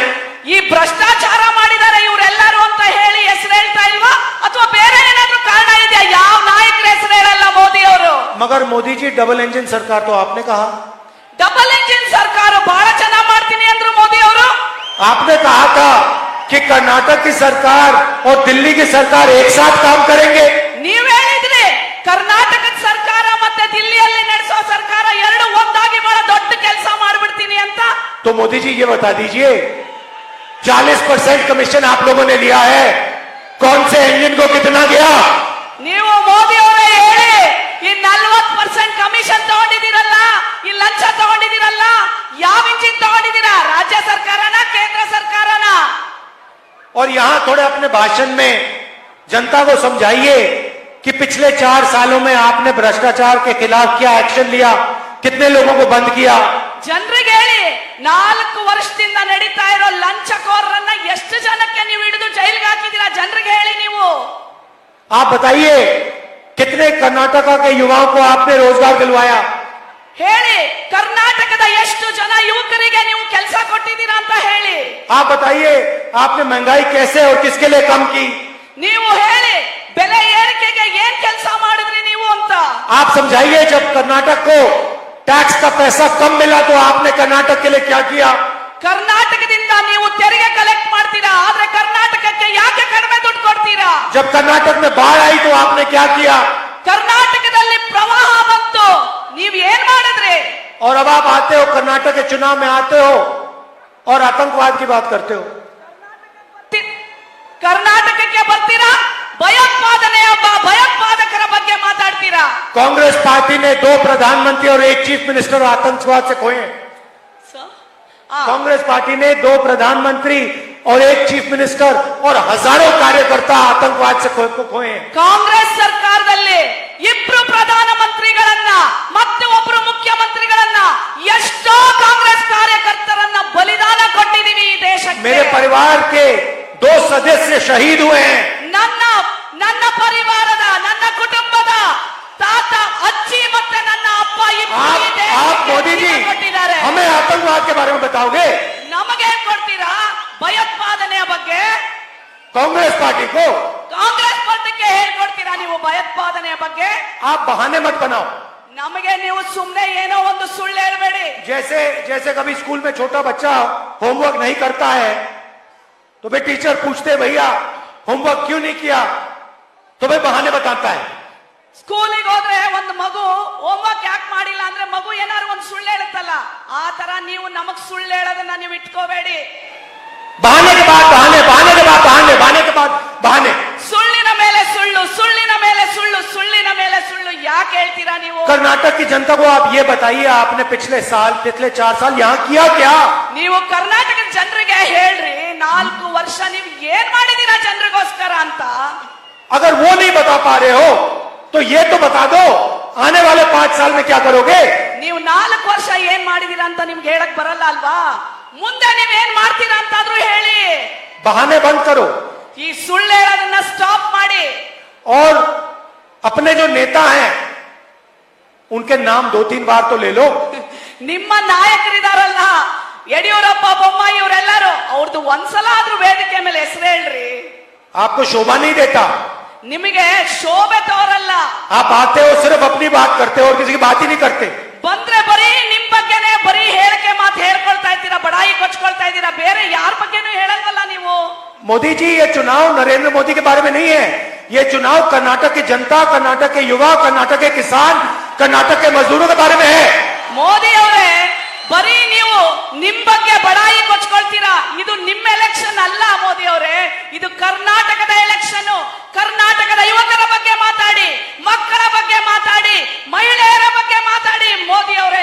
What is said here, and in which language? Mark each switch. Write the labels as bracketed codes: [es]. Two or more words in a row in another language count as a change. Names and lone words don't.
[kn] ಈ ಭ್ರಷ್ಟಾಚಾರ ಮಾಡಿದ್ದಾರೆ ಇವರೆಲ್ಲರೂ ಅಂತ ಹೇಳಿ ಹೆಸರು ಹೇಳ್ತಾ ಇಲ್ವಾ, ಅಥವಾ ಬೇರೆ ಏನಾದ್ರೂ ಕಾರಣ ಇದೆಯಾ? ಯಾವ ನಾಯಕರ ಹೆಸರು ಹೇಳಲ್ಲ ಮೋದಿ ಅವರು. [hi] मगर मोदी जी [en] double engine [hi] सरकार तो आपने कहा. [en] double engine [kn] ಸರ್ಕಾರ ಬಹಳ ಚೆನ್ನಾಗಿ ಮಾಡ್ತೀನಿ ಅಂದ್ರು ಮೋದಿ ಅವರು. [hi] आपने कहा था कि कर्नाटक की सरकार और दिल्ली की सरकार एक साथ काम करेंगे. [kn] ನೀವ್ ಹೇಳಿದ್ರಿ ಕರ್ನಾಟಕದ ಸರ್ಕಾರ ಮತ್ತೆ ದಿಲ್ಲಿಯಲ್ಲಿ ನಡೆಸೋ ಸರ್ಕಾರ ಎರಡು ಒಂದಾಗಿ ಬಹಳ ದೊಡ್ಡ ಕೆಲಸ ಮಾಡ್ಬಿಡ್ತೀನಿ ಅಂತ. [hi] तो मोदी जी ये बता दीजिए, 40% कमीशन आप लोगों ने लिया है, कौन से इंजन को कितना गया? [kn] ನೀವು ಮೋದಿ ಅವರೇ ಹೇಳಿ, ಈ 40% ಕಮಿಷನ್ ತಗೊಂಡಿದ್ದೀರಲ್ಲ, ಈ ಲಂಚ ತಗೊಂಡಿದ್ದೀರಲ್ಲ, ಯಾವ ಇಂಜಿನ್ ತಗೊಂಡಿದ್ದೀರಾ? ರಾಜ್ಯ ಸರ್ಕಾರನ ಕೇಂದ್ರ ಸರ್ಕಾರನ? [hi] और यहां थोड़े अपने भाषण में जनता को समझाइए कि पिछले 4 सालों में आपने भ्रष्टाचार के खिलाफ क्या एक्शन लिया, कितने लोगों को बंद किया. [kn] ಜನರಿಗೆ ಹೇಳಿ, 4 ವರ್ಷದಿಂದ ನಡೀತಾ ಇರೋ ಲಂಚಕೋರರನ್ನ ಎಷ್ಟು ಜನಕ್ಕೆ ನೀವು ಹಿಡಿದು ಜೈಲ್ಗೆ ಹಾಕಿದ್ದೀರಾ? ಜನರಿಗೆ ಹೇಳಿ ನೀವು. [hi] आप बताइए कितने कर्नाटका के युवाओं को आपने रोजगार दिलवाया. [kn] ಹೇಳಿ, ಕರ್ನಾಟಕದ ಎಷ್ಟು ಜನ ಯುವಕರಿಗೆ ನೀವು ಕೆಲಸ ಕೊಟ್ಟಿದ್ದೀರಾ ಅಂತ ಹೇಳಿ. [hi] आप बताइए आपने महंगाई कैसे और किसके लिए कम की. [kn] ನೀವು ಹೇಳಿ, ಬೆಲೆ ಏರಿಕೆಗೆ ಏನ್ ಕೆಲಸ ಮಾಡಿದ್ರಿ ನೀವು ಅಂತ. [hi] आप समझाइए जब कर्नाटक को टैक्स का पैसा कम मिला तो आपने कर्नाटक के लिए क्या किया. [kn] ಕರ್ನಾಟಕದಿಂದ ನೀವು ತೆರಿಗೆ ಕಲೆಕ್ಟ್ ಮಾಡ್ತೀರಾ, ಆದ್ರೆ ಕರ್ನಾಟಕಕ್ಕೆ ಯಾಕೆ ಕಡಿಮೆ ದುಡ್ಡು ಕೊಡ್ತೀರಾ? [hi] जब कर्नाटक में बाढ़ आई तो आपने क्या किया. [kn] ಕರ್ನಾಟಕದಲ್ಲಿ ಪ್ರವಾಹ ಬಂತು, ನೀವ್ ಏನ್ ಮಾಡಿದ್ರಿ? [hi] और अब आप आते हो कर्नाटक के चुनाव में आते हो और आतंकवाद की बात करते हो. [kn] ಕರ್ನಾಟಕಕ್ಕೆ ಬರ್ತೀರಾ, ಭಯೋತ್ಪಾದಕರ ಬಗ್ಗೆ ಮಾತಾಡ್ತೀರಾ. [hi] कांग्रेस पार्टी ने 2 प्रधानमंत्री और 1 [en] chief minister [hi] आतंकवाद से खोए. कांग्रेस पार्टी ने 2 प्रधानमंत्री और 1 [en] chief minister [hi] और हजारों कार्यकर्ता आतंकवाद से खोए. [kn] ಕಾಂಗ್ರೆಸ್ ಸರ್ಕಾರದಲ್ಲಿ 2 ಪ್ರಧಾನಮಂತ್ರಿಗಳನ್ನ ಮತ್ತೆ ಒಬ್ಬರು ಮುಖ್ಯಮಂತ್ರಿಗಳನ್ನ ಎಷ್ಟೋ ಕಾಂಗ್ರೆಸ್ ಕಾರ್ಯಕರ್ತರನ್ನ ಬಲಿದಾನ ಕೊಟ್ಟಿದ್ದೀವಿ ಈ ದೇಶಕ್ಕೆ. [hi] मेरे परिवार के 2 सदस्य शहीद हुए हैं. [kn] ನನ್ನ ಪರಿವಾರದ, ನನ್ನ ಕುಟುಂಬದ ತಾತ, ಅಜ್ಜಿ ಮತ್ತೆ ನನ್ನ ಅಪ್ಪ [hi] आप मोदी जी [kn] ಕೊಟ್ಟಿದ್ದಾರೆ. [hi] हमें आतंकवाद के बारे में बताओगे. [kn] ನಮಗೆ ಕೊಡ್ತೀರಾ ಭಯೋತ್ಪಾದನೆಯ ಬಗ್ಗೆ? [hi] कांग्रेस पार्टी को [kn] ಕಾಂಗ್ರೆಸ್ ಪಾರ್ಟಿಗೆ ಹೇಳ್ಕೊಡ್ತೀರಾ ನೀವು ಭಯೋತ್ಪಾದನೆಯ ಬಗ್ಗೆ? [hi] आप बहाने मत बनाओ. [kn] ನಮಗೆ ನೀವು ಸುಮ್ನೆ ಏನೋ ಒಂದು ಸುಳ್ಳು ಹೇಳ್ಬೇಡಿ. [hi] जैसे कभी स्कूल में छोटा बच्चा होमवर्क नहीं करता है तो वे टीचर पूछते, भैया होमवर्क क्यों नहीं किया, तो भाई बहाने बताता है। [kn] ಸ್ಕೂಲಿಗೆ ಹೋದ್ರೆ ಒಂದು ಮಗು ಹೋಮ್ವರ್ಕ್ ಯಾಕೆ ಮಾಡಿಲ್ಲ ಅಂದ್ರೆ ಮಗು ಏನಾದ್ರು ಒಂದು ಸುಳ್ಳು ಹೇಳುತ್ತಲ್ಲ, ಆ ತರ ನೀವು ನಮಗ್ ಸುಳ್ಳು ಹೇಳೋದನ್ನ ನೀವು ಇಟ್ಕೋಬೇಡಿ. [hi] बहाने के बाद बहाने, बहाने के बाद बहाने, बहाने के बाद बहाने। [kn] ಸುಳ್ಳಿನ ಮೇಲೆ ಸುಳ್ಳು, ಸುಳ್ಳಿನ ಮೇಲೆ ಸುಳ್ಳು, ಸುಳ್ಳಿನ ಮೇಲೆ ಸುಳ್ಳು ಯಾಕೆ ಹೇಳ್ತೀರಾ ನೀವು? [hi] कर्नाटक की जनता को आप ये बताइए, आपने पिछले 4 साल यहाँ किया क्या? [kn] ನೀವು ಕರ್ನಾಟಕದ ಜನರಿಗೆ ಹೇಳ್ರಿ, 4 ವರ್ಷ ನೀವು ಏನ್ ಮಾಡಿದೀರಾ ಜನರಿಗೋಸ್ಕರ ಅಂತ. [hi] अगर वो नहीं बता पा रहे हो तो ये तो बता दो, आने वाले 5 साल में क्या करोगे? [kn] ನೀವು 4 ವರ್ಷ ಏನ್ ಮಾಡಿದೀರಾ ಅಂತ ನಿಮ್ಗೆ ಹೇಳಕ್ ಬರಲ್ಲ ಅಲ್ವಾ? ಮುಂದೆ ನೀವ್ ಏನ್ ಮಾಡ್ತೀರಾ ಅಂತಾದ್ರೂ ಹೇಳಿ. [hi] बहाने बंद करो [kn] ಈ ಸುಳ್ಳು ಹೇಳೋದನ್ನ ಸ್ಟಾಪ್ ಮಾಡಿ. [hi] और अपने जो नेता हैं उनके नाम 2-3 बार तो ले लो। [kn] ನಿಮ್ಮ ನಾಯಕರಿದಾರಲ್ಲ, ಯಡಿಯೂರಪ್ಪ, ಬೊಮ್ಮಾಯಿ ಇವರೆಲ್ಲರೂ, ಅವ್ರದ್ದು ಒಂದ್ಸಲ ಆದ್ರೂ ವೇದಿಕೆ ಮೇಲೆ ಹೆಸರು ಹೇಳ್ರಿ. [hi] आपको शोभा नहीं देता, [kn] ನಿಮಗೆ ಶೋಭೆ ತೋರಲ್ಲ. [hi] आप आते हो सिर्फ अपनी बात करते हो और किसी की बात ही नहीं करते। [kn] ಬಂದ್ರೆ ಬರೀ ನಿಮ್ ಬಗ್ಗೆನೆ ಬರೀ ಹೇಳಿಕೆ ಮಾತು ಹೇಳ್ಕೊಳ್ತಾ ಇದ್ದೀರಾ, ಬಡಾಯಿ ಕೊಚ್ಕೊಳ್ತಾ ಇದ್ದೀರಾ, ಬೇರೆ ಯಾರ ಬಗ್ಗೆನೂ ಹೇಳಲ್ವಲ್ಲ ನೀವು. [hi] मोदी जी, ये चुनाव नरेंद्र मोदी के बारे में नहीं है, ये चुनाव कर्नाटक की जनता, कर्नाटक के युवा, कर्नाटक के किसान, कर्नाटक के मजदूरों के बारे में है। [kn] ಮೋದಿ ಅವರೇ, ಬರೀ ನೀವು ನಿಮ್ ಬಗ್ಗೆ ಬಡಾಯಿ ಕೊಚ್ಕೊಳ್ತೀರಾ. ಇದು ನಿಮ್ಮ ಎಲೆಕ್ಷನ್ ಅಲ್ಲ ಮೋದಿ ಅವರೇ, ಇದು ಕರ್ನಾಟಕದ ಎಲೆಕ್ಷನ್. ಕರ್ನಾಟಕದ ಯುವಕರ ಬಗ್ಗೆ ಮಾತಾಡಿ, ಮಕ್ಕಳ ಬಗ್ಗೆ ಮಾತಾಡಿ, ಮಹಿಳೆಯರ ಬಗ್ಗೆ ಮಾತಾಡಿ ಮೋದಿ ಅವರೇ.